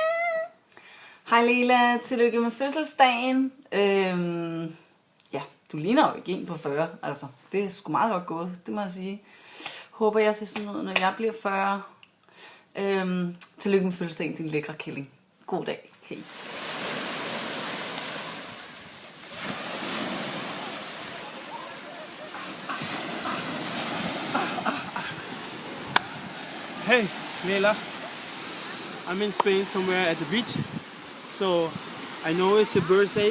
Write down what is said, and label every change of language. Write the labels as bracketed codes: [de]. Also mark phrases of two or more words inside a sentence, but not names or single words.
[da] Hej Lela, tillykke med fødselsdagen. Ja, du ligner jo ikke en på 40, altså. Det er sgu meget godt gået, det må jeg sige. Håber jeg ser sådan ud, når jeg bliver 40. Tillykke med fødselsdagen, din lækre kælling. God dag. Hej. [en] Hey, Lela. I'm in Spain somewhere at the beach. So I know it's your birthday.